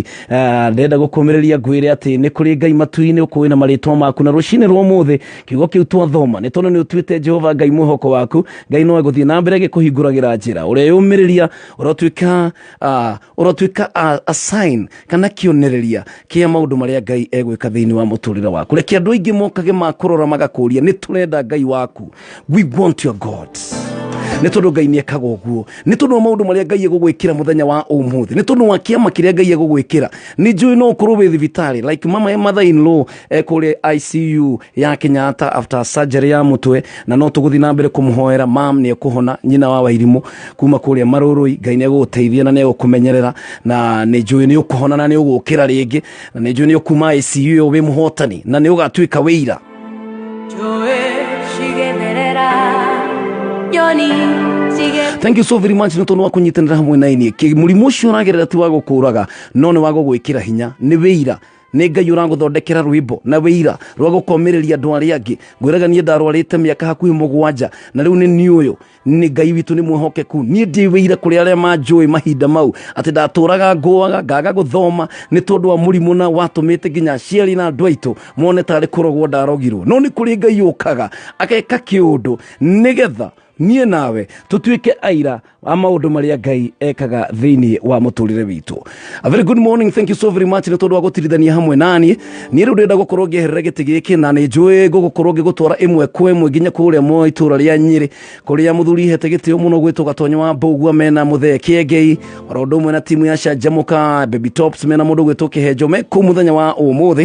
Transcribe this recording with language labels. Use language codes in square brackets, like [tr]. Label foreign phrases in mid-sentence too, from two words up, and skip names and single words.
[ki] Ndenda gũkũmĩrĩria ngwĩre atĩ nĩ kũrĩ Ngai matu-inĩ ũkũĩ na marĩtwa maku, na rũcinĩ rwa ũmũthĩ kiugo kĩu twathoma nĩ tondũ nĩ ũtuĩte Jehova Ngai mwĩhoko waku. Ngai no egũthiĩ na mbere gĩkũhingũragĩra njĩra. Ũrĩa yũmĩrĩria ũrotuĩka [en] a sign [ki] kana kĩonereria kĩa maũndũ marĩa Ngai egwĩka thĩinĩ wa mũtũrĩre waku. Reke andũ aingĩ mokage makũrora magakũria nĩ tũrenda Ngai waku. [en] We want your God. [ki] Nĩ tondũ Ngai nĩ ekaga ũguo, nĩ tondũ wa maũndũ marĩa Ngai egũgwĩkĩra mũthenya wa ũmũthĩ, nĩ tondũ wa kĩama kĩrĩa Ngai egũgwĩkĩra. Nĩ njũĩ no ũkorwo wĩ thibitarĩ [en] like mother in law [ki] kũrĩ ICU ya Kenyatta [en] after surgery [ki] ya mũtwe, na no tũgũthiĩ na mbere kũmũhoera. Mam nĩ ekũhona, nyina wa Wairimũ kuma kũrĩa Marũrũi. Ngai nĩ egũgũteithia na nĩ egũkũmenyerera, na nĩ njũĩ nĩ ũkũhona na nĩ ũgũkĩra rĩngĩ, na nĩ njũĩ nĩ ũkuma ICU ĩyo wĩ mũhotani na nĩ ũgatuĩka wĩira. [en] Thank you so very much [ki] nĩ tondũ wa kũnyitanĩra hamwe na inie. Mũrimũ ũcio ũragerera ti wa gũkũraga, no nĩ wa gũgwĩkĩra hinya. Nĩ wĩira, nĩ Ngai ũragũthondekera rwĩmbo na wĩira rwa gũkomĩrĩria andũ arĩa angĩ. Ngwĩraga niĩ ndarwarĩte mĩaka hakuhĩ 7 na rĩu nĩ ũyũ nĩ Ngai witũ nĩ mwĩhokeku. Niĩ ndĩ wĩira kũrĩ arĩa manjũĩ mahinda mau atĩ ndatũraga ngũaga ngaga gũthoma nĩ tondũ wa mũrimũ na watũmĩte nginya aciari na andũ aitũ mone tarĩ kũrogwo ndarogirwo. No nĩ kũrĩ Ngai ũkaga ageka kĩũndũ nĩgetha niĩ nawe tũtuĩke aira wa maũndũ marĩa Ngai ekaga thĩinĩ wa mũtũrĩre witũ. [en] A very good morning, thank you so very much [ki] nĩ tondũ wa gũtirithania hamwe naniĩ. Niĩ rĩu ndĩrenda gũkorwo ngĩeherera gĩtĩ gĩkĩ na nĩ njũĩ gũgũkorwo ngĩgũtwara ĩmwe kwa ĩmwe nginya kũrĩa mwa itũra rĩa Nyĩrĩ, kũrĩa mũthuri hete gĩtĩo mũno gwĩtwo Gatonyo wa Mbũgua mena Mũthee Kĩengei, oro ũndũ ũmwe na timu ya Canjamũka Baby Tops mena mũndũ gwĩtwo Kĩhenjo me kũu mũthenya wa ũmũthĩ.